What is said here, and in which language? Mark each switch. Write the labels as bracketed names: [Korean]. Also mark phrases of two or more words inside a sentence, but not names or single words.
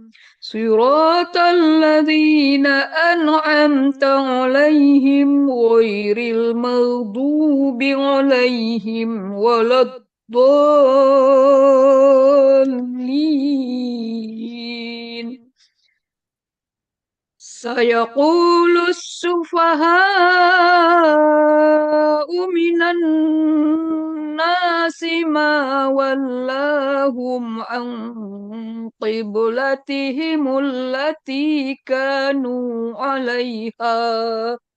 [Arabic] صراط الذين أنعمت عليهم غير المغضوب عليهم ولا الضالين. سيقول السفهاء من الناس ما ولاهم عن قبلتهم التي كانوا عليها.